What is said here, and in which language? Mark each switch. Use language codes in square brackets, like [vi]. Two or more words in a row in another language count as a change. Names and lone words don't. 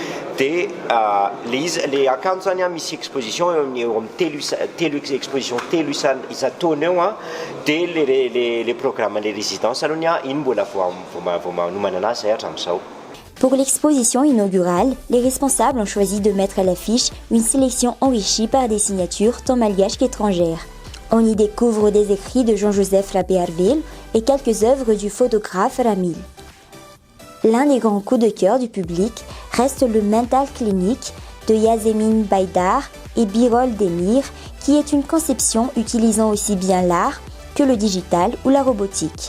[mg] dia le akanjo zany misy exposition eo amin'ny telo exposition telo isa-taona eo dia le programme [fr] les résidences [mg] aloha ny iny mbola vao manomana anazy zay hatramin'izao. [fr] Pour l'exposition inaugurale, les responsables ont choisi de mettre à l'affiche une sélection enrichie par des signatures tant malgaches qu'étrangères. On y découvre des écrits de Jean-Joseph Lapéarville et quelques œuvres du photographe Ramil. L'un des grands coups de cœur du public reste le Mental Clinic de Yasemin Baydar et Birol Demir, qui est une conception utilisant aussi bien l'art que le digital ou la robotique.